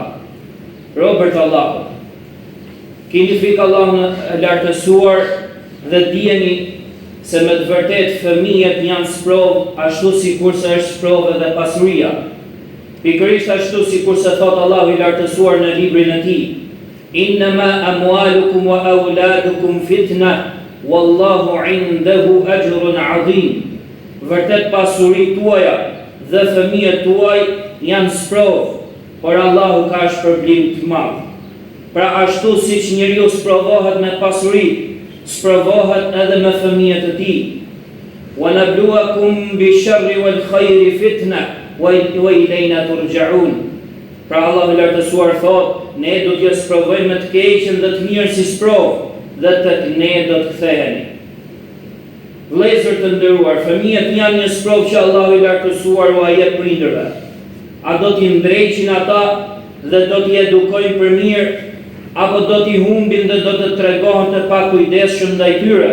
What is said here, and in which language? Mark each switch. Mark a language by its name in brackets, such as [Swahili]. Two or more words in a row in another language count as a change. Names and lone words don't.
[Albanian] Robert Allahut, keni frikë Allahun e lartësuar dhe dijeni se me të vërtet fëmijët janë sprovë ashtu sikurse është sprovë edhe pasuria. Pikërisht ashtu sikurse thot Allahu I lartësuar në librin e Tij: [Arabic] إنما أموالكم وأولادكم فتنة والله عنده أجر عظيم. [Albanian] Vërtet pasuritë tuaja dhe fëmijët tuaj janë sprovë, por Allahu ka shpërblim të madh. Pra ashtu siç njeriu sprovohet me pasuri, sprovohet edhe me fëmijët e tij. [Arabic] ونبلوكم بالشر والخير فتنة وإلينا ترجعون. [Albanian] Pra Allahu I lartësuar thot, ne do t'ju sprovojmë me të keqen dhe të mirën si sprovë, dhe tek ne do të ktheheni. Vëllezër të nderuar, fëmijët janë një sprovë që Allahu I lartësuar u jep prindërve. A do t'i ndreqin ata dhe do t'i edukojnë për mirë, apo do t'i humbin dhe do të tregohen të pakujdesshëm ndaj tyre?